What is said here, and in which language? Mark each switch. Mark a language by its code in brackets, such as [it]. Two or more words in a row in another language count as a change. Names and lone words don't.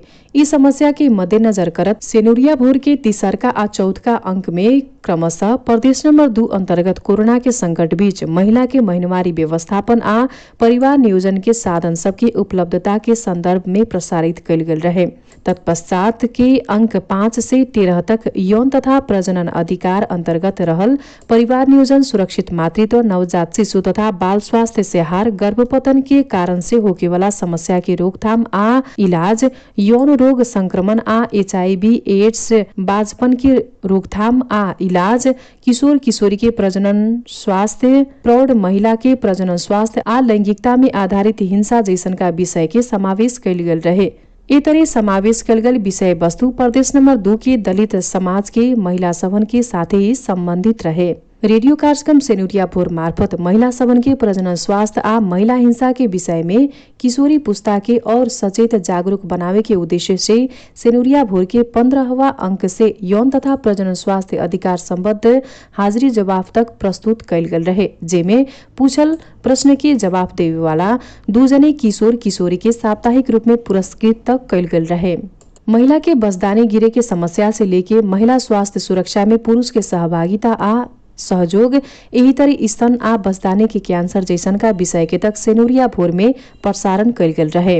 [bho] इस समस्या के मद्देनजर करत सेनुरिया भोर के तीसरका आ चौथका अंक में क्रमशः प्रदेश नंबर 2 अंतर्गत कोरोना के संकट बीच महिला के महीनवारी व्यवस्थापन आ परिवार नियोजन के साधन सबकी उपलब्धता के संदर्भ में प्रसारित कयल गेल रहे। तत्पश्चात के अंक 5 से 13 तक यौन तथा प्रजनन अधिकार अंतर्गत रहल परिवार नियोजन, सुरक्षित मातृत्व, नवजात शिशु तथा बाल स्वास्थ्य सेहार, गर्भपतन के कारण से होके वाला समस्या के रोकथाम आ इलाज, यौन रोग संक्रमण आ HIV एड्स, बाजपन की रोकथाम आ इलाज, किशोर किशोरी के प्रजनन स्वास्थ्य, प्रौढ़ महिला के प्रजनन स्वास्थ्य आ लैंगिकता में आधारित हिंसा जैसन का विषय के समावेश कयल गेल रहे। ए तरह समावेश कयल गेल विषय वस्तु प्रदेश नंबर 2 के दलित समाज के महिला सभन के साथ ही संबंधित रहे। रेडियो कार्यक्रम सेनुरिया भोर मार्फत महिला सबन के प्रजनन स्वास्थ्य आ महिला हिंसा के विषय में किशोरी पुस्ता के और सचेत जागरूक बनावे के उद्देश्य से सेनुरिया भोर के 15वां अंक से यौन तथा प्रजनन स्वास्थ्य अधिकार संबद्ध हाजिरी जवाब तक प्रस्तुत कयल गेल रहे, जेमे पूछल प्रश्न के जवाब देवे वाला 2 जने किशोर किशोरी के साप्ताहिक रूप में पुरस्कृत तक कयल गेल रहे। महिला के बसदाने गिरे के समस्या से लेके महिला स्वास्थ्य सुरक्षा में पुरुष के सहभागिता आ सहयोग, यही तरह स्तन आ बसदाने के कैंसर जैसन का विषय के तक सेनुरिया भोर में प्रसारण कयल गेल रहे।